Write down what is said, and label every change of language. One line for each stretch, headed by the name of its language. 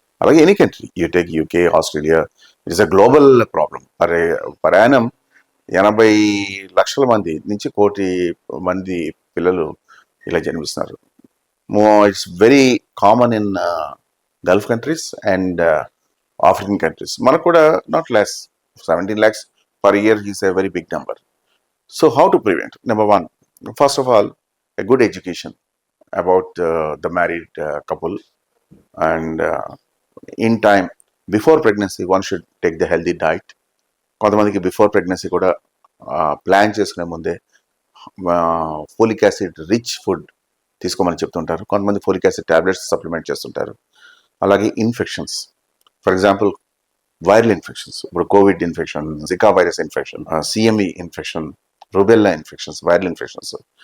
English: అలాగే any country, you take UK, Australia, it is a global problem. Per annum
Telugu: 80 లక్షల మంది నుంచి 1 కోటి మంది పిల్లలు ఇలా జన్మిస్తున్నారు.
English: It's very common in Gulf countries and African countries.
Telugu: మనకు కూడా
English: Not less, 17 lakhs per year is a very big number. So how to prevent? Number one, first of all, a good education about the married couple, and in time before pregnancy one should take the healthy diet.
Telugu: కొంతమందికి before pregnancy కూడా plan చేసుకునే ముందే folic acid rich food తీసుకోమని చెప్తుంటారు. కొంతమంది folic acid tablets supplement చేస్తుంటారు. అలాగే infections, for example viral infections, ఇప్పుడు Covid infection, Zika virus infection, CME infection, rubella infections, viral infections,